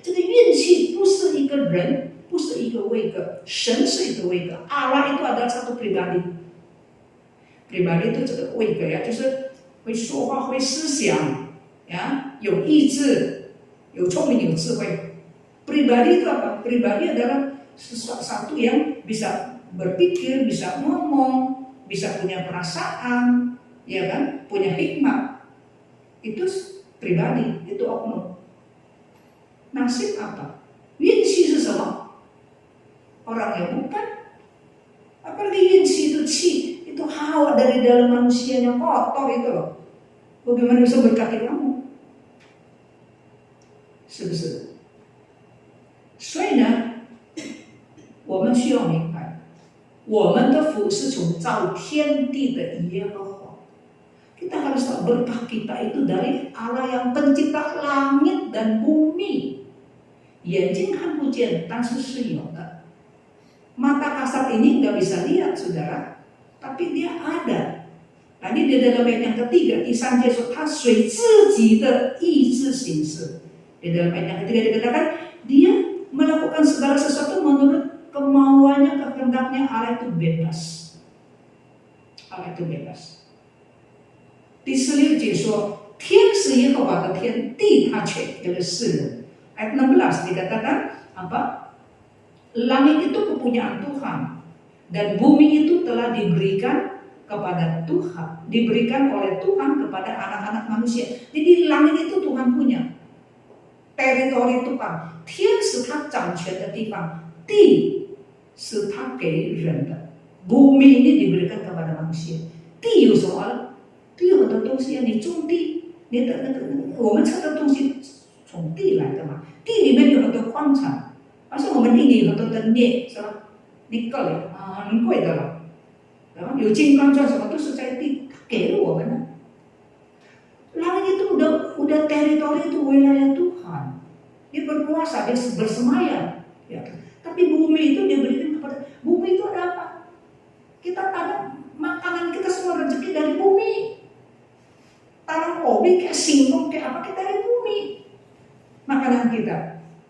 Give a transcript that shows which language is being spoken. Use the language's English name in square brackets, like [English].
[Indonesian] Jadi yunci [Chinese] 不是一个人，不是一个位格，神是一个位格， [Indonesian] Allah itu adalah satu pribadi. Pribadi itu [Chinese] 这个位格呀，就是会说话、会思想，呀，有意志、有聪明、有智慧。 [Indonesian] Pribadi itu apa? Pribadi adalah sesuatu yang bisa berpikir, bisa ngomong, bisa punya perasaan, ya kan, punya hikmat. Itu pribadi, itu oknum. Nasib apa? Yunci itu sama orang yang bukan. Apalagi yunci itu qi, itu hawa hawa dari dalam manusia yang kotor itu loh. Bagaimana bisa berkati kamu? [Chinese] 是不是？所以呢，我们需要明白，我们的福是从造天地的耶和华。 [Indonesian] Kita harus tahu berkah kita itu dari Allah yang pencipta langit dan bumi. [Chinese] 眼睛看不见，但是是有的。 [Indonesian] Mata kasat ini nggak bisa lihat, saudara, tapi dia ada. Tadi di dalam ayat yang ketiga, [Chinese] 第三节说他随自己的意志行事。 [Indonesian] Di dalam ayat yang ketiga dikatakan dia melakukan segala sesuatu menurut kemauannya, kehendaknya. Allah itu bebas. Allah itu bebas. [Chinese] 第16节说天是耶和华的天，地他却给了世人。 [Indonesian] Ayat 16 dikatakan apa? Langit itu kepunyaan Tuhan dan bumi itu telah diberikan kepada Tuhan, diberikan oleh Tuhan kepada anak-anak manusia. Jadi langit itu Tuhan punya, teritori Tuhan. [Chinese] 天是他掌权的地方，地是他给人的。 [Indonesian] bumi ini diberikan kepada manusia。 [Chinese] 地有什么？地有很多东西啊，你种地，你的我们吃的东西从地来的嘛。地里面有很多矿产，而且我们地里有很多的镍，是吧？nickel啊，很贵的了。然后有金刚钻，什么都是在地给了我们的。 [Indonesian] Langit itu udah teritori itu wilayah Tuhan. Dia berkuasa, dia bersemayam. Ya. Tapi bumi itu dia berikan kepada bumi itu ada apa? Kita tanam makanan kita semua rezeki dari bumi. Tanam kopi kayak singkong kayak apa kita dari bumi. Makanan kita.